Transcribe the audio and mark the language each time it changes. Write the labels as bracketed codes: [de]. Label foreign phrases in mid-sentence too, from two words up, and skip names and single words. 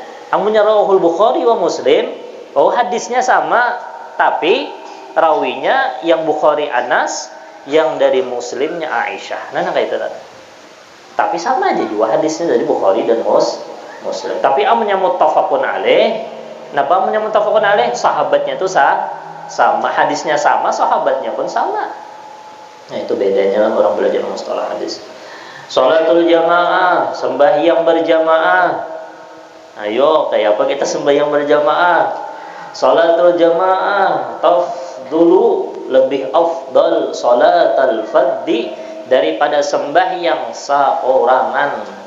[id] Amunnya [ar] rawahul Bukhari wa Muslim, [id] hadisnya sama tapi rawinya yang Bukhari Anas, yang dari Muslimnya Aisyah. Nah kayak itu. Tapi sama aja juga hadisnya dari Bukhari dan Muslim. Tapi amunnya [ar] muttafaqun alaih, [id] kenapa amunnya [ar] muttafaqun alaih? [id] Sahabatnya itu sama, hadisnya sama, sahabatnya pun sama. Nah itu bedanya orang belajar mustalah hadis. [ar] Sholatul jamaah, [id] sembahyang berjamaah. Ayo, kayak apa kita sembahyang berjamaah? [ar] Sholatul jamaah tafdulu, [id] lebih afdal [ar] sholatul fardhi [id] daripada sembahyang seorangan.